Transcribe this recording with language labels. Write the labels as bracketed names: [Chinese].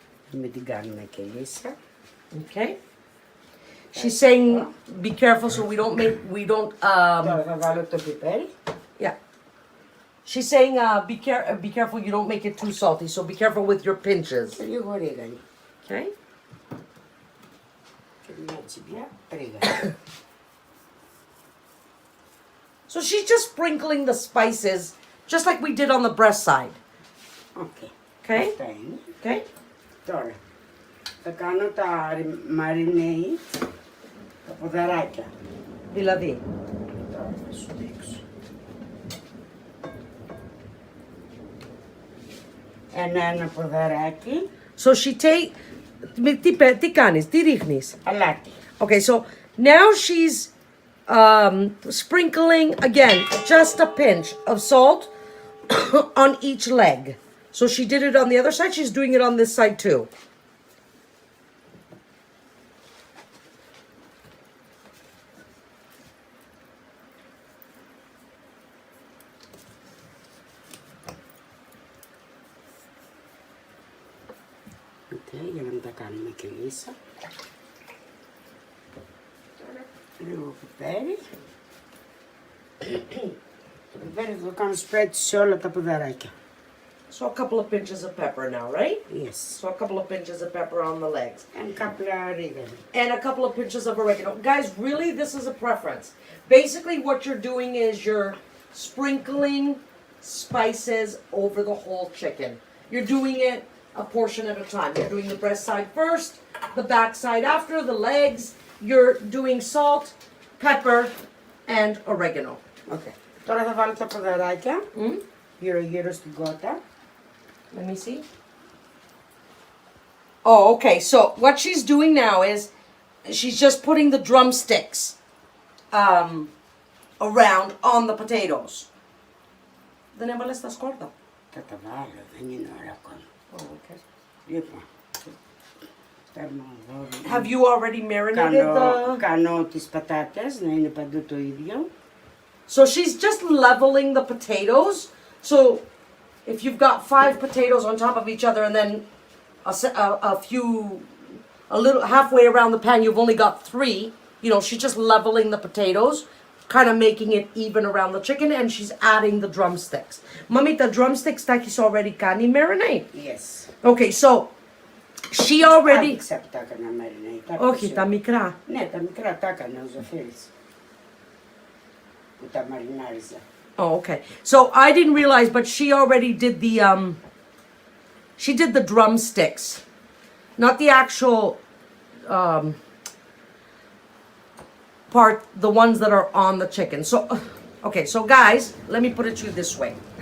[Greek] Μην την κάνουμε και λύσα. [English] Okay. She's saying, be careful so we don't. [Greek] Τώρα θα βάλω το πιπέρι. [English] Yeah. She's saying, be careful you don't make it too salty. So be careful with your pinches. [Greek] Και λίγο ρίγανη. [English] Okay. [Greek] Και μια τσιμπιά ρίγανη. [English] So she's just sprinkling the spices, just like we did on the breast side. Okay. Okay. [Greek] Αυτά είναι. [English] Okay. [Greek] Τώρα θα κάνω τα marinade, τα ποδαράκια. Δηλαδή. Τώρα θα σου δείξω. Ένα ποδαράκι. [English] So she take. [Greek] Τι κάνεις, τι ρίχνεις. Αλάτι. [English] Okay, so now she's sprinkling again just a pinch of salt on each leg. So she did it on the other side. She's doing it on this side too. [Greek] Okay, για να μην τα κάνουμε και λύσα. Τώρα λίγο πιπέρι. Το πιπέρι θα το κάνω spread σε όλα τα ποδαράκια. [English] So a couple of pinches of pepper now, right? Yes. So a couple of pinches of pepper on the legs. And [Greek] κάπλα ρίγανη. [English] And a couple of pinches of oregano. Guys, really, this is a preference. Basically, what you're doing is you're sprinkling spices over the whole chicken. You're doing it a portion at a time. You're doing the breast side first, the back side after, the legs. You're doing salt, pepper, and oregano. Okay. [Greek] Τώρα θα βάλω τα ποδαράκια γύρω-γύρω στην κότα. [English] Let me see. Oh, okay. So what she's doing now is she's just putting the drumsticks around on the potatoes. [Greek] Δεν έβαλες τα σκόρδα. Θα τα βάλω, δεν είναι ώρα ακόμα. [English] Oh, okay. [Greek] Λοιπόν, παίρνω εδώ. [English] Have you already marinated the... [Greek] Κάνω τις πατάτες, να είναι παντού το ίδιο. [English] So she's just leveling the potatoes. So if you've got 5 potatoes on top of each other and then a little halfway around the pan, you've only got 3. You know, she's just leveling the potatoes, kind of making it even around the chicken, and she's adding the drumsticks. Mami, the drumsticks [Greek] τα έχεις [English] already [Greek] κάνει [English] marinate. Yes. Okay, so she already... [Greek] Άδειξα που τα έκανα marinate. Όχι, τα μικρά. Ναι, τα μικρά τα έκανα ο Ζοφίλης. Που τα μαρινάριζα. [English] Oh, okay. So I didn't realize, but she already did the drumsticks. not the actual part, the ones that are on the chicken. So, okay, so guys, let me put it to you this way.